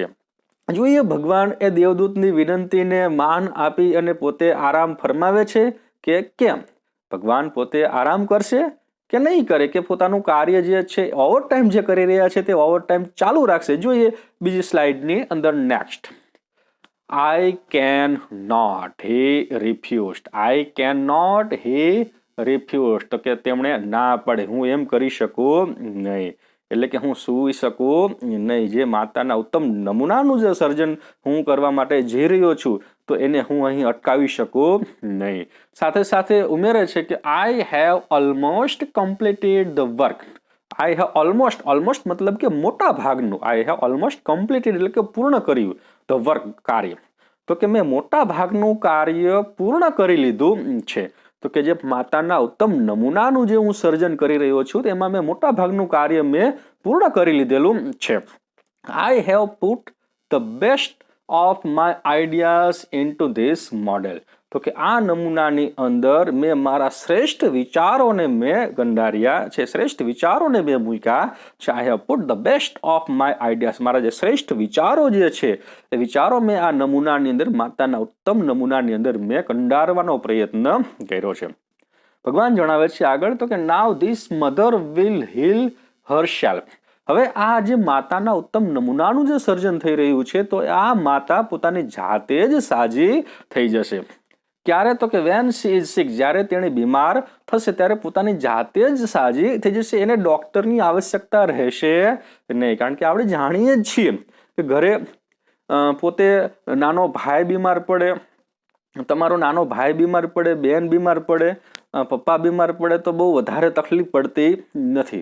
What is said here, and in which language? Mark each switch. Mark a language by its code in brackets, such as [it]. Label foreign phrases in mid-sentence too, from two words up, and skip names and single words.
[gu] જોઈએ ભગવાન એ દેવદૂતની વિનંતીને માન આપી અને પોતે આરામ ફરમાવે છે કે કેમ? ભગવાન પોતે આરામ કરશે કે નહીં કરે, કે પોતાનું કાર્ય જે છે ઓવરટાઈમ જે કરી રહ્યા છે તે ઓવરટાઈમ ચાલુ રાખશે? જોઈએ બીજી સ્લાઇડની અંદર નેક્સ્ટ. [en] I cannot, he refused. I cannot, he refused. [gu] તો કે તેમણે ના પાડે, હું એમ કરી શકું નહીં, એટલે કે હું સૂઈ શકું નહીં. જે માતાના ઉત્તમ નમૂનાનું જે સર્જન હું કરવા માટે જઈ રહ્યો છું તો એને હું અહીં અટકાવી શકું નહીં. સાથે સાથે ઉમેરે છે કે [en] I have almost completed the work. I have almost, almost [gu] મતલબ કે મોટા ભાગનું, [en] I have almost completed [gu] એટલે કે પૂર્ણ કર્યું [en] the work, [gu] કાર્ય. તો કે મેં મોટા ભાગનું કાર્ય પૂર્ણ કરી લીધું છે. તો કે જે માતાના ઉત્તમ નમૂનાનું જે હું સર્જન કરી રહ્યો છું તેમાં મેં મોટા ભાગનું કાર્ય મેં પૂર્ણ કરી લીધેલું છે. [en] I have put the best of my ideas into this model. [gu] તો કે આ નમૂનાની અંદર મેં મારા શ્રેષ્ઠ વિચારોને મેં ગંડાર્યા છે, શ્રેષ્ઠ વિચારોને મેં મૂક્યા છે. [en] I have put the best of my ideas. [gu] મારા જે શ્રેષ્ઠ વિચારો જે છે એ વિચારો મેં આ નમૂનાની અંદર, માતાના ઉત્તમ નમૂનાની અંદર મેં કંડારવાનો પ્રયત્ન કર્યો છે. ભગવાન જણાવે છે આગળ તો કે [en] now this mother will heal herself. [gu] હવે આ જે માતાના ઉત્તમ નમૂનાનું જે સર્જન થઈ રહ્યું છે તો આ માતા પોતાની જાતે જ સાજી થઈ જશે. ક્યારે? તો કે [en] when she is sick, [gu] જ્યારે તેણે બીમાર થશે ત્યારે પોતાની જાતે જ સાજી થઈ જશે. એને ડોક્ટરની આવશ્યકતા રહેશે નહીં, કારણ કે આપણે જાણીએ જ છીએ કે ઘરે પોતે નાનો ભાઈ બીમાર પડે, તમારો નાનો ભાઈ બીમાર પડે, બેન બીમાર પડે, પપ્પા બીમાર પડે તો બહુ વધારે તકલીફ પડતી નથી.